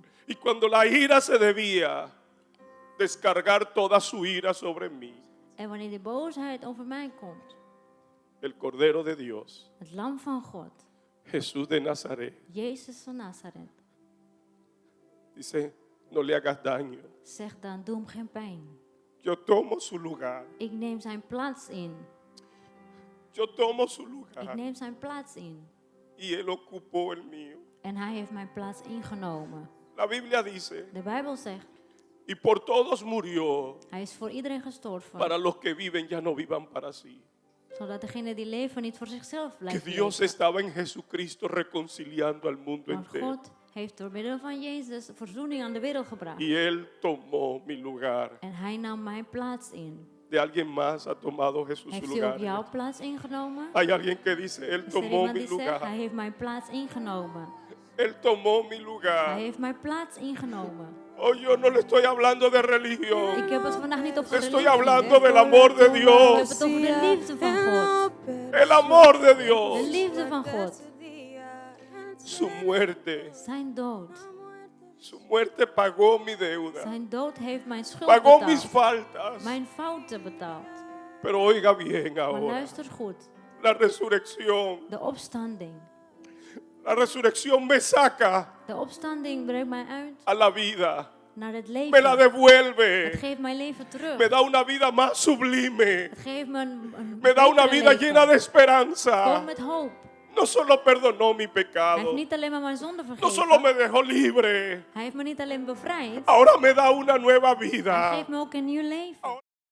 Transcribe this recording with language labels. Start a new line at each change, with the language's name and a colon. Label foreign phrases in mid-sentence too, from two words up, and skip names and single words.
Spanish: Y cuando la ira se debía descargar toda su ira sobre mí,
Dutch: En wanneer de boosheid over mij komt,
Spanish: el Cordero de Dios,
Dutch: het lam van God,
Spanish: Jesús de Nazaret,
Dutch: Jezus van Nazareth,
Spanish: dice, no le hagas daño.
Dutch: zegt dan, doe hem geen pijn.
Spanish: Yo tomo su lugar.
Dutch: Ik neem zijn plaats in.
Spanish: Yo tomo su
Dutch: Ik
Spanish: lugar.
Dutch: neem zijn plaats in.
Spanish: Y él ocupó el mío.
Dutch: En hij heeft mijn plaats ingenomen.
Spanish: La Biblia dice,
Dutch: De Bijbel zegt,
Spanish: y por todos murió,
Dutch: hij is voor iedereen gestorven.
Spanish: para los que viven ya no vivan para sí.
Dutch: Zodat degenen die leven niet voor zichzelf
Spanish: Que
Dutch: blijven
Spanish: Dios
Dutch: leven.
Spanish: estaba en Jesucristo reconciliando al mundo
Dutch: Want
Spanish: entero.
Dutch: God heeft door middel van Jezus verzoening aan de wereld gebracht.
Spanish: Y él tomó mi lugar.
Dutch: En hij nam mijn plaats in.
Spanish: De alguien más ha tomado Jesús su
Dutch: Heeft hij ook
Spanish: lugar.
Dutch: jouw plaats ingenomen?
Spanish: Hay alguien que dice, él
Dutch: Is er
Spanish: tomó
Dutch: iemand
Spanish: mi
Dutch: die zegt,
Spanish: lugar.
Dutch: hij heeft mijn plaats ingenomen.
Spanish: Él tomó mi
Dutch: Hij
Spanish: lugar.
Dutch: heeft mijn plaats ingenomen.
Spanish: Oh, yo no le estoy hablando de religión.
Dutch: Ik heb het vandaag niet over
Spanish: Estoy
Dutch: religie.
Spanish: hablando del amor de
Dutch: Ik heb
Spanish: Dios.
Dutch: het over de liefde van God.
Spanish: El amor de
Dutch: De
Spanish: Dios.
Dutch: liefde van God.
Spanish: Su muerte.
Dutch: Zijn dood.
Spanish: Su muerte pagó mi deuda.
Dutch: Zijn dood heeft mijn schuld
Spanish: Pagó mis
Dutch: betaald.
Spanish: faltas.
Dutch: Mijn fouten betaald.
Spanish: Pero oiga bien
Dutch: Maar
Spanish: ahora.
Dutch: luister goed.
Spanish: La resurrección.
Dutch: De opstanding.
Spanish: La resurrección me saca
Dutch: De opstanding brengt mij uit
Spanish: a la vida.
Dutch: naar het
Spanish: Me la
Dutch: leven.
Spanish: devuelve.
Dutch: Het geeft mijn leven terug.
Spanish: Me da una vida más sublime.
Dutch: Het geeft me een
Spanish: Me da una
Dutch: betere
Spanish: vida
Dutch: leven.
Spanish: llena de
Dutch: Vol
Spanish: esperanza.
Dutch: met hoop.
Spanish: No solo perdonó mi
Dutch: Hij heeft
Spanish: pecado.
Dutch: niet alleen maar mijn zonde
Spanish: No
Dutch: vergeven.
Spanish: solo me dejó libre.
Dutch: Hij heeft me niet alleen bevrijd.
Spanish: Ahora me da una nueva
Dutch: Hij
Spanish: vida.
Dutch: geeft me ook een nieuw leven.